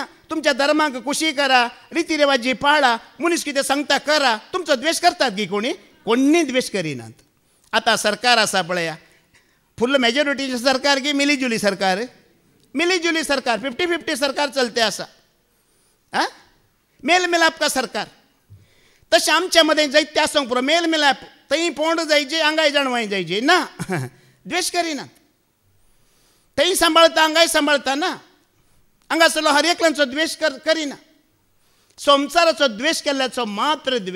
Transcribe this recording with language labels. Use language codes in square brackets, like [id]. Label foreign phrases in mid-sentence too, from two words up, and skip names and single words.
[kok] तुमच्या धर्माक खुशी करा, रिती रिवाजी पाळा, मनीस कितें सांगता करा, तुमचो द्वेष करतात की कोणी द्वेष करिनात. आतां सरकार आसा पळया, [en] full majorityचें [kok] सरकार की मिलीजुली सरकार? मिलीजुली सरकार, 50-50 सरकार चलते आसा. [hi] मेल मिलाप का सरकार? [kok] तशें आमच्या मदें जायते आसूंक पुरो मेल मिलाप. थंय पोंड जायचे, आंगाय जाणवाय जायचे ना. द्वेष करिनात. थंय सांबाळता, आंगाय सांबाळता ना. हांगासरलो हर एकल्यांचो द्वेष करिना. संसाराचो द्वेष केल्ल्याचो मात्र द्वेष.